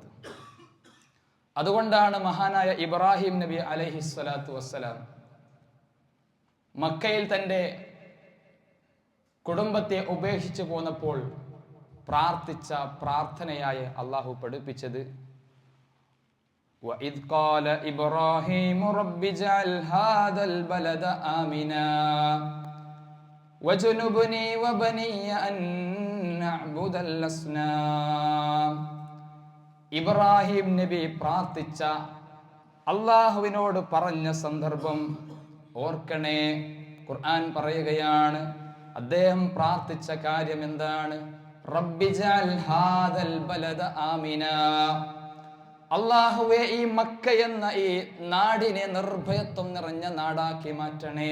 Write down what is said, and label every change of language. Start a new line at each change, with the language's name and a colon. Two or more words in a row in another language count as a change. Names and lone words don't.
Malayalam: അതുകൊണ്ടാണ് മഹാനായ ഇബ്രാഹിം നബി
Arabic: عليه الصلاة والسلام
Malayalam: മക്കയിൽ തൻ്റെ കുടുംബത്തെ ഉപേക്ഷിച്ചു പോന്നപ്പോൾ പ്രാർത്ഥിച്ച പ്രാർത്ഥനയായി അള്ളാഹു പഠിപ്പിച്ചത്
Arabic: وَإِذْ قَالَ إِبْرَاهِيمُ رَبِّ اجْعَلْ هَذَا الْبَلَدَ آمِنًا وَاجْنُبْنِي وَبَنِيَّ أَن نَّعْبُدَ الْأَصْنَامَ.
Malayalam: ഇബ്രാഹിം നബി പ്രാർത്ഥിച്ച, അള്ളാഹുവിനോട് പറഞ്ഞ സന്ദർഭം ഓർക്കണേ. ഖുർആൻ പറയുകയാണ്, അദ്ദേഹം പ്രാർത്ഥിച്ച കാര്യം എന്താണ്?
Arabic: رب اجعل هذا البلد آمنا,
Malayalam: അള്ളാഹുവേ ഈ മക്ക എന്ന ഈ നാടിനെ നിർഭയത്വം നിറഞ്ഞ നാടാക്കി മാറ്റണേ.